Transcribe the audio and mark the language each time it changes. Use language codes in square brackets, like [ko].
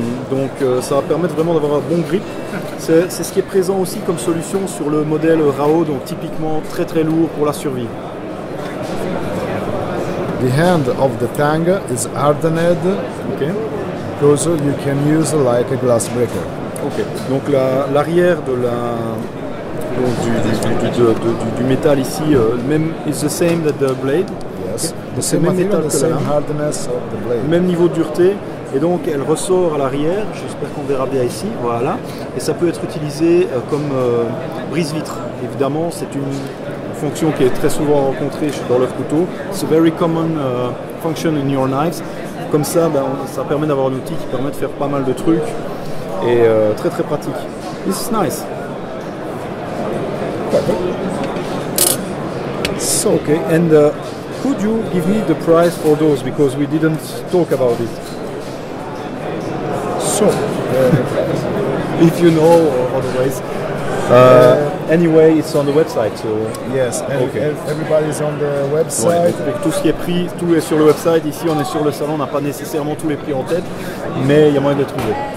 [fr] Donc ça va permettre vraiment d'avoir un bon grip. C'est ce qui est présent aussi comme solution sur le modèle RAO, donc typiquement très lourd pour la survie. [en] The hand of the tang is hardened because you can use like a glass breaker. Ok. [fr] Donc l'arrière du métal ici, même [en] is the same that the blade. The same material, the same hardness of the blade. [fr] Même niveau de dureté. Et donc elle ressort à l'arrière, j'espère qu'on verra bien ici, voilà. Et ça peut être utilisé comme brise-vitre. Évidemment, c'est une fonction qui est très souvent rencontrée dans leur couteau. [en] It's a very common function in your knives. [fr] Comme ça, ça permet d'avoir un outil qui permet de faire pas mal de trucs et très très pratique. [en] This is nice. So, okay, and could you give me the price for those, because we didn't talk about it. So, if you know or otherwise. Anyway, it's on the website. So yes, everybody's on the website. [fr] Ouais, pour tout ce qui est prix, tout est sur le website. Ici, on est sur le salon, on n'a pas nécessairement tous les prix en tête, mais il y a moyen de les trouver.